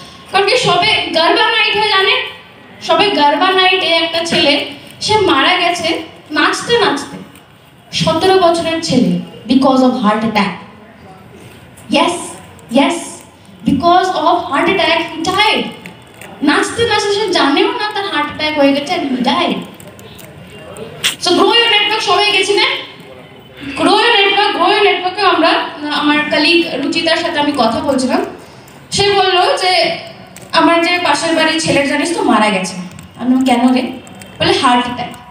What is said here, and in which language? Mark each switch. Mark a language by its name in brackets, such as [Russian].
[Bangla] কারণ কি সবে গার্বা নাইট হয়, জানে? সবে গার্বা নাইটে একটা ছেলে সে মারা গেছে নাচতে নাচতে, 17 বছরের ছেলে, [English] Because of heart attack. Yes yes, because of heart attack he died. [Bangla] নাচতে নাচতে সে জানেও না তার হার্ট অ্যাটাক হয়ে গেছে, [English] and he died. So grow your network [Bangla] সবাই গেছিলেন? গ্রো ইউর নেটওয়ার্কে আমরা, আমার কলিগ রুচিতার সাথে আমি কথা বলছিলাম, সে বললো যে আমার যে পাশের বাড়ির ছেলের জানিস তো মারা গেছে। আমি কেন রে? বলে হার্ট অ্যাটাক।